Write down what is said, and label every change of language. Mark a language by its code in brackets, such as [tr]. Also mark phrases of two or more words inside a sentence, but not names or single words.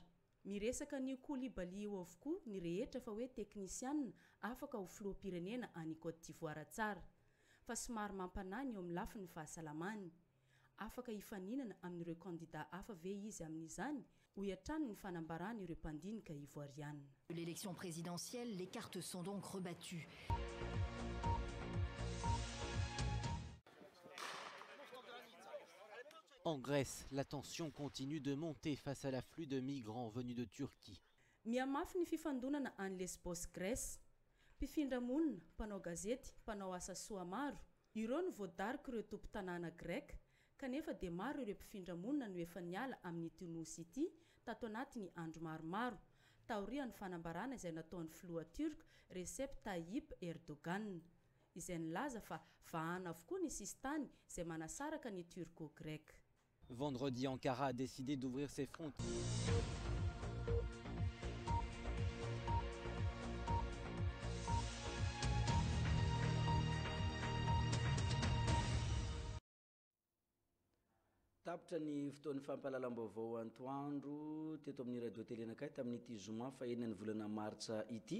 [mg] Miresaka ny Coulibaly io avokoa ny rehetra fa hoe teknisianina afaka ho filoham-pirenena any Côte d'Ivoire tsara fa somary mampanany eo amin'ny lafiny fahasalamany. Afaka hifaninana amin'ireo candidat hafa ve izy amin'izany ho iatrany ny fanambarany ireo mpandinika ivoiriana. [fr] L'élection présidentielle, les cartes sont donc rebattues. En Grèce, la tension continue de monter face à l'afflux de migrants venus de Turquie. [mg] Miamafy ny fifandonana any Lesbos Grèce. Mpifindra monina, mpanao gazety, mpanao asa soa maro. Ireo no voadarika ireo tompo-tanàna greka, kanefa dia maro ireo mpifindra monina no efa niala amin'ny Tunisy ity tato anatin'ny andro maromaro. Taorian'ny fanambarana izay nataon'ny filoha turc Recep Tayyip Erdogan, izay nilaza fa vahana avokoa ny sistany izay manasaraka ny turco-grec. [fr] Vendredi, Ankara a décidé d'ouvrir ses frontières. [mg] Tapitra ny fotoan'ny fampahalalam-baovao antoandro teto amin'ny radio télé anakay tamin'ity zoma fa enina ny volana martsa ity.